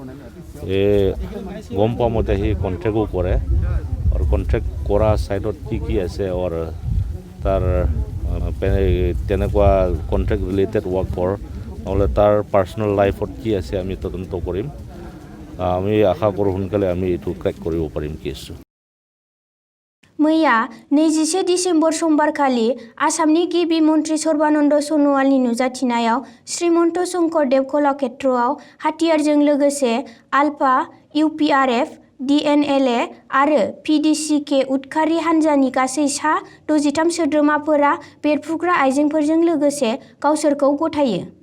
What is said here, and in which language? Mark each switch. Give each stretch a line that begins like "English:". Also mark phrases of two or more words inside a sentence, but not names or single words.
Assamese: গম পাম এতিয়া সি কণ্ট্ৰেক্টো কৰে আৰু কণ্ট্ৰেক্ট কৰা ছাইডত কি আছে আৰু তাৰ তেনেকুৱা
English: contract related work
Assamese: নহ'লে তাৰ
English: personal life
Assamese: কি আছে আমি তদন্ত কৰিম। আমি আশা কৰোঁ সোনকালে আমি এইটো ক্ৰেক কৰিব পাৰিম কেছটো।
Bodo: मैया 21 डिसेम्बर समबारखालि आसामनि गिबि मन्त्रि सर्बानन्द सन'वालनि नुजाथिनायाव श्रीमन्त शंकरदेव कलाक्षेत्रआव हाथियारजों लोगोसे आलफा, UPRF, DNLA आरो PDCK उदखारि हान्जानि गासै सा 63 सोद्रोमाफोरा बेरफ्रुग्रा आइजेंफोरजों लोगोसे गावसोरखौ गथायो।